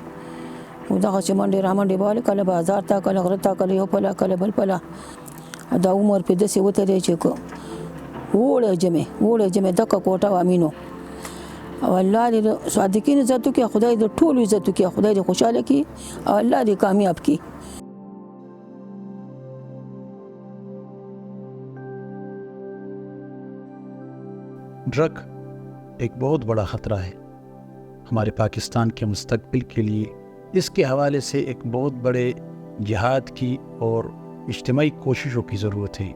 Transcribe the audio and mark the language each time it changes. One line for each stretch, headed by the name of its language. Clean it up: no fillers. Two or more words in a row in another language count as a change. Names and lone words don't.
Pashto: نو دغه چې منډې رامنډې به والې، کله بازار ته، کله غره ته، کله یو پله، کله بل پله. دا عمر پې داسې وتلی چې وړی جمې دکه کوټه وه مینو. او الله دې صادقین عزت وکړي، خدای دې ټولو عزت وکړي، خدای دې خوشحاله کړي او الله دې کامیاب کړي.
Urdu: ڈرگ ایک بہت بڑا خطرہ ہے ہمارے پاکستان کے مستقبل کے لیے. اس کے حوالے سے ایک بہت بڑے جہاد کی اور اجتماعی کوششوں کی ضرورت ہے.